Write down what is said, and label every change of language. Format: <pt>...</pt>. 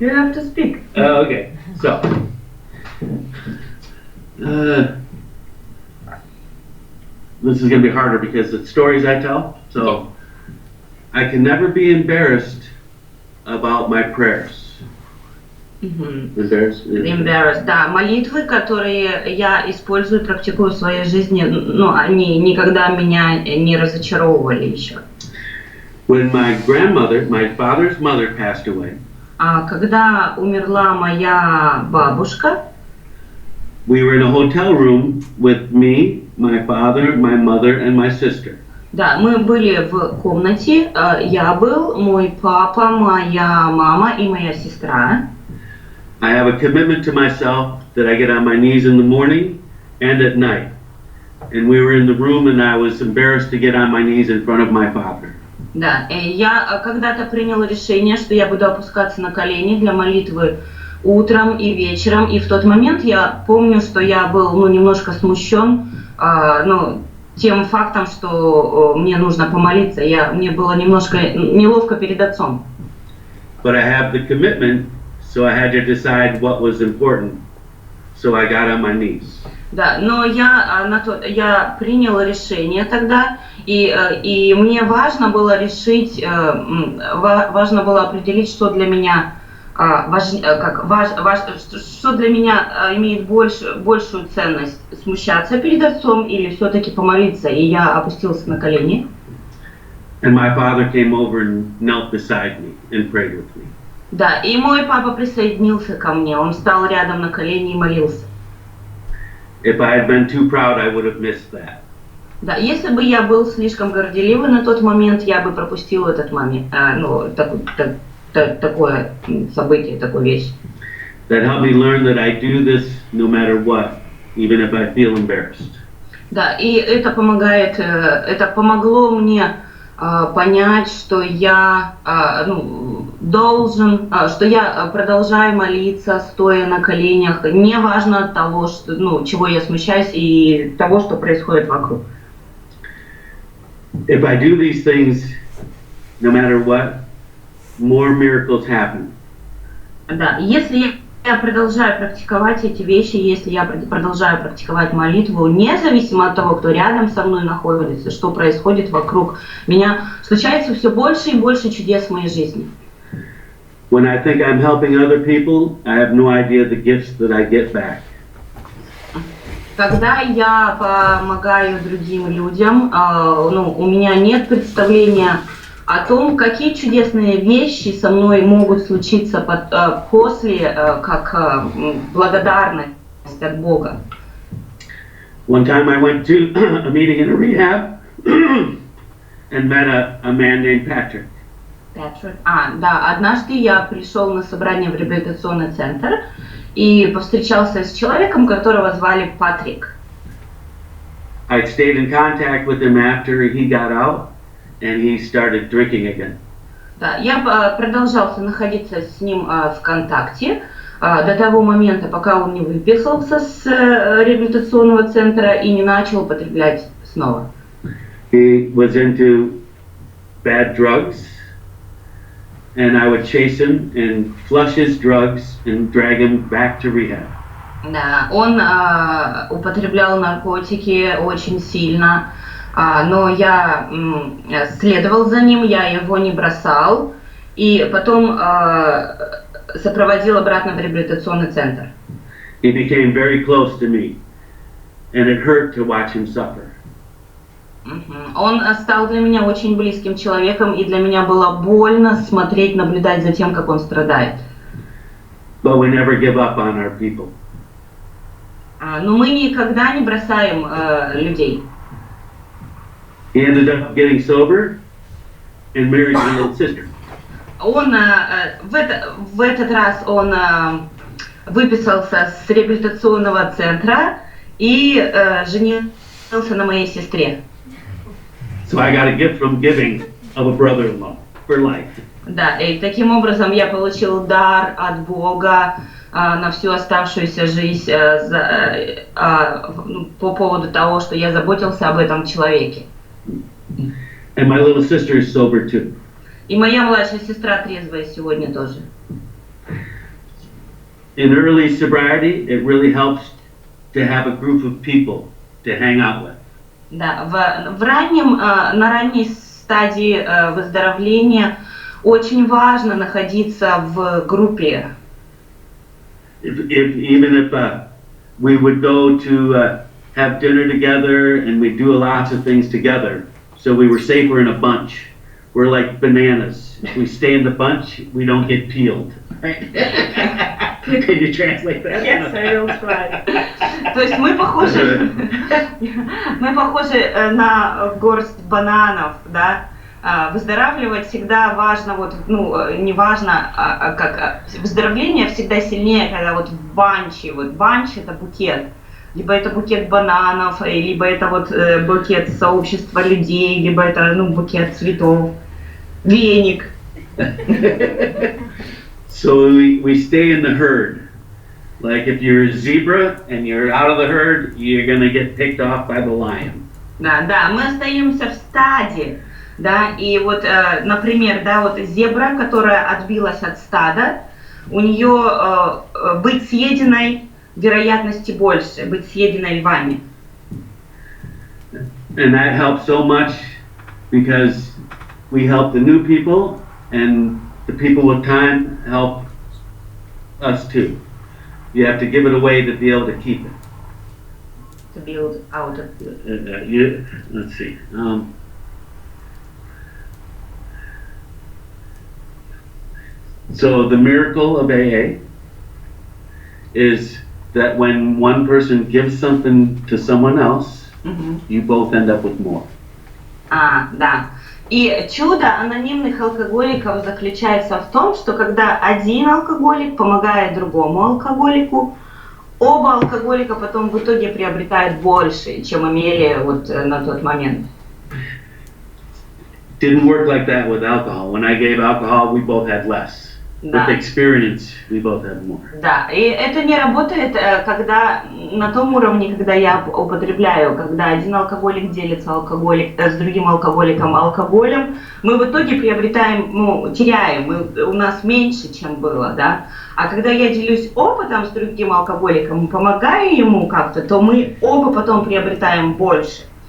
<en>You have to speak. Okay. So, this is going to be harder because it's stories I tell. So, I can never be embarrassed about my prayers.</en> <ru>Embarrassed, да. Молитвы, которые я использую, практикую в своей жизни, они никогда меня не разочаровывали еще.</ru> <en>When my grandmother, my father's mother, passed away,</en> <ru>когда умерла моя бабушка,</ru> <en>we were in a hotel room with me, my father, my mother, and my sister.</en> <ru>Да, мы были в комнате, я был, мой папа, моя мама и моя сестра.</ru> <en>I have a commitment to myself that I get on my knees in the morning and at night. And we were in the room and I was embarrassed to get on my knees in front of my father.</en> <ru>Да, я когда-то приняла решение, что я буду опускаться на колени для молитвы утром и вечером. И в тот момент я помню, что я был немножко смущен тем фактом, что мне нужно помолиться. Мне было немножко неловко перед отцом.</ru> <en>But I have the commitment, so I had to decide what was important. So I got on my knees.</en> <ru>Да, но я приняла решение тогда, и мне важно было решить, важно было определить, что для меня что для меня имеет большую ценность: смущаться перед отцом или все-таки помолиться. И я опустился на колени.</ru> <en>And my father came over and knelt beside me and prayed with me.</en> <ru>Да, и мой папа присоединился ко мне, он встал рядом на колени и молился.</ru> <en>If I had been too proud, I would have missed that.</en> <ru>Да, если бы я был слишком горделивый на тот момент, я бы пропустил этот момент, такое событие, такую вещь.</ru> <en>That helped me learn that I do this no matter what, even if I feel embarrassed.</en> <ru>Да, и это помогло мне понять, что я что я продолжаю молиться, стоя на коленях, неважно от того, чего я смущаюсь и того, что происходит вокруг.</ru> <en>If I do these things, no matter what, more miracles happen.</en> <ru>Да, если продолжаю практиковать эти вещи, если я продолжаю практиковать молитву, независимо от того, кто рядом со мной находится, что происходит вокруг меня, случается все больше и больше чудес в моей жизни.</ru> <en>When I think I'm helping other people, I have no idea the gifts that I get back.</en> <ru>Когда я помогаю другим людям, у меня нет представления о том, какие чудесные вещи со мной могут случиться после, как благодарность от Бога.</ru> <en>One time I went to a meeting in a rehab and met a man named Patrick.</en> <ru>Да, однажды я пришел на собрание в реабилитационный центр и повстречался с человеком, которого звали Патрик.</ru> <en>I stayed in contact with him after he got out, and he started drinking again.</en> <ru>Да, я продолжался находиться с ним в контакте до того момента, пока он не выписался с реабилитационного центра и не начал употреблять снова.</ru> <en>He was into bad drugs, and I would chase him and flush his drugs and drag him back to rehab.</en> <ru>Да, он употреблял наркотики очень сильно, но я следовал за ним, я его не бросал, и потом сопроводил обратно в реабилитационный центр.</ru> <en>He became very close to me, and it hurt to watch him suffer.</en> <ru>Он стал для меня очень близким человеком, и для меня было больно смотреть, наблюдать за тем, как он страдает.</ru> <en>But we never give up on our people.</en> <ru>Но мы никогда не бросаем людей.</ru> <en>He ended up getting sober and married my little sister.</en> <ru>Он в этот раз он выписался с реабилитационного центра и женился на моей сестре.</ru> <en>So I got a gift from giving of a brother-in-law for life.</en> <ru>Да, и таким образом я получил дар от Бога на всю оставшуюся жизнь по поводу того, что я заботился об этом человеке.</ru> <en>And my little sister is sober too.</en> <ru>И моя младшая сестра трезвая сегодня тоже.</ru> <en>In early sobriety, it really helps to have a group of people to hang out with.</en> <ru>Да, на ранней стадии выздоровления очень важно находиться в группе.</ru> <en>Even if we would go to have dinner together and we do lots of things together, so we were safer in a bunch. We're like bananas. If we stay in the bunch, we don't get peeled. Right? Can you translate that? Yes, I will try.</en> <ru>То есть мы похожи на горсть бананов, да? Выздоравливать всегда важно, не важно, как выздоровление всегда сильнее, когда в банче, банч это букет, либо это букет бананов, либо это букет сообщества людей, либо это букет цветов, веник.</ru> <en>So we stay in the herd. Like if you're a zebra and you're out of the herd, you're gonna get picked off by the lion.</en> <ru>Да, мы остаемся в стаде. Да, и например, зебра, которая отбилась от стада, у нее быть съеденной вероятности больше, быть съеденной львами.</ru> <en>And that helps so much because we help the new people and the people with time help us too. You have to give it away to be able to keep it. To build out of let's see. So the miracle of AA is that when one person gives something to someone else, you both end up with more.</en> <ru>Да. И чудо анонимных алкоголиков заключается в том, что когда один алкоголик помогает другому алкоголику, оба алкоголика потом в итоге приобретают больше, чем имели на тот момент.</ru> <en>Didn't work like that with alcohol. When I gave alcohol, we both had less.</en> <ru>Да.</ru> <en>With experience, we both have more.</en> <ru>Да, и это не работает, когда на том уровне, когда я употребляю, когда один алкоголик делится с другим алкоголиком алкоголем, мы в итоге приобретаем, теряем, у нас меньше, чем было, да. А когда я делюсь опытом с другим алкоголиком, помогаю ему как-то, то мы оба потом приобретаем больше.</ru>